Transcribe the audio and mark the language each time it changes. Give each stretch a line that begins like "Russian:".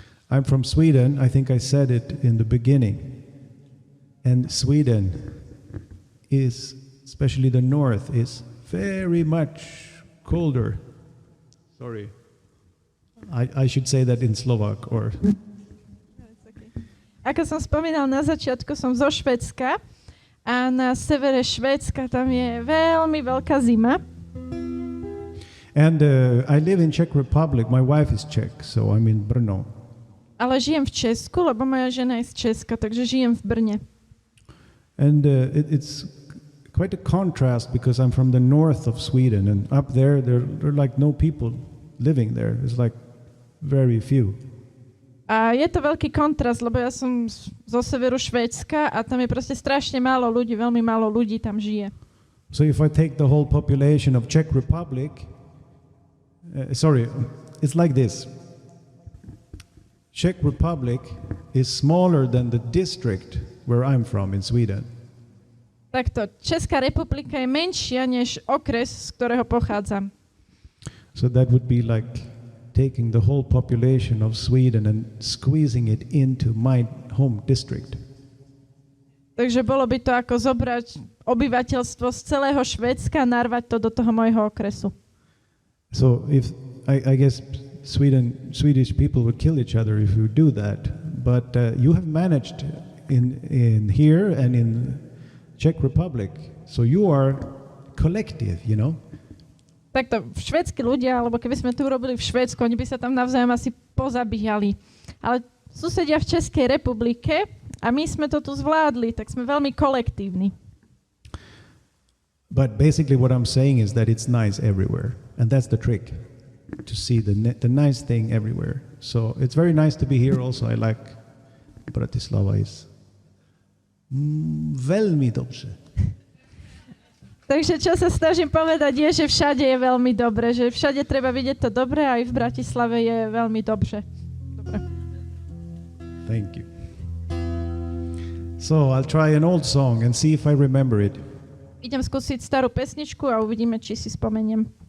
English: I'm from Sweden. I think I said it in the beginning. And Sweden is, especially the north, is very much colder. Sorry. I should say that in Slovak or...
Slovak: Ako som spomínal na začiatku, som zo Švédska a na severe Švédska tam je veľmi veľká zima.
English: And I live in Czech Republic. My wife is Czech, so I'm in Brno.
Slovak: Ale žijem v Česku, lebo moja žena je z Česka, takže žijem v Brne.
English: And it's quite a contrast because I'm from the north of Sweden, and up there are like no people living there. It's like very few.
Slovak: A je to veľký kontrast, lebo ja som zo severu Švédska a tam je proste strašne málo ľudí, veľmi málo ľudí tam žije.
English: So if I take the whole population of Czech Republic, it's like this. Czech Republic is smaller than the district where I'm from in Sweden.
Slovak: Takto, Česká republika je menšia než okres, z ktorého pochádzam.
English: So that would be like taking the whole population of Sweden and squeezing it into my home district.
Slovak: Takže bolo by to ako zobrať obyvateľstvo z celého Švédska a narvať to do toho môjho okresu.
English: So if I guess Swedish people would kill each other if you do that, but you have managed in here and in Czech Republic, so you are collective, you know.
Slovak: Takto, švédsky ľudia, alebo keby sme to urobili v Švédsku, oni by sa tam navzájom asi pozabíjali. Ale susedia v Českej republike a my sme to tu zvládli, tak sme veľmi kolektívni.
English: But basically what I'm saying is that it's nice everywhere. And that's the trick, to see the nice thing everywhere. So it's very nice to be here also. I like Bratislava is
Slovak: veľmi dobrze. Takže čo sa snažím povedať je, že všade je veľmi dobre, že všade treba vidieť to dobre, aj v Bratislave je veľmi dobře. Dobre.
English: Thank you. So I'll try an old song and see if I remember it.
Slovak: Idem skúsiť starú pesničku a uvidíme, či si spomeniem.